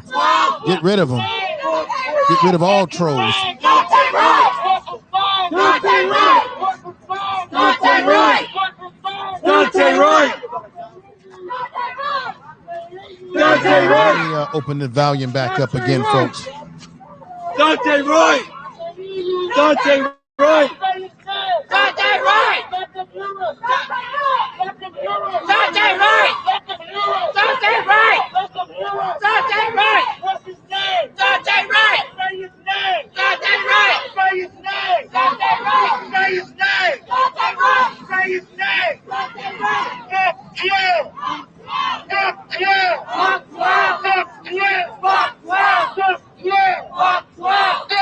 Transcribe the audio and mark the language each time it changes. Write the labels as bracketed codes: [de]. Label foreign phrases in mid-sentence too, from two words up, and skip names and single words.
[en] Get rid of them. Get rid of all trolls. Daunte Wright! Daunte Wright! Daunte Wright! Let me open the volume back up again, folks. Daunte Wright! Daunte Wright! Daunte Wright! Daunte Wright! Daunte Wright! Daunte Wright! What's his name? Daunte Wright! Say his name! Daunte Wright! Say his name! Daunte Wright! Say his name! Daunte Wright! Say his name! Daunte Wright! Fuck you! Fuck you! Fuck you! Fuck you! Fuck you! Fuck you! Fuck you!